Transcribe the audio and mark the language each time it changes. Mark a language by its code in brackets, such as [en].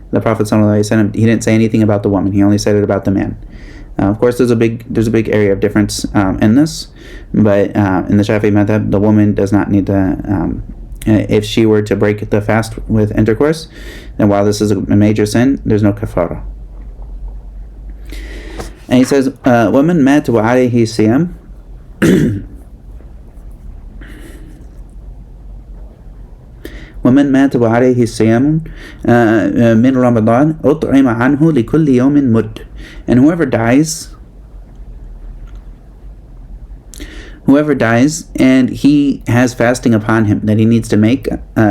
[en] The Prophet ﷺ, he didn't say anything about the woman, he only said it about the man. Of course, there's a big area of difference in this, but in the Shafi'i madhab, the woman does not need to. If she were to break the fast with intercourse, then while this is a major sin, there's no kafara. And he says, [ar] وَمَنْ مَاتَ وَعَلَيْهِ صِيَامٌ وَمَنْ مَاتَ وَعَلَيْهِ صِيَامٌ مِنْ رَمَضَانَ أُطْعِمَ عَنْهُ لِكُلِّ يَوْمٍ مُدٌّ. [en] And whoever dies and he has fasting upon him that he needs to make up,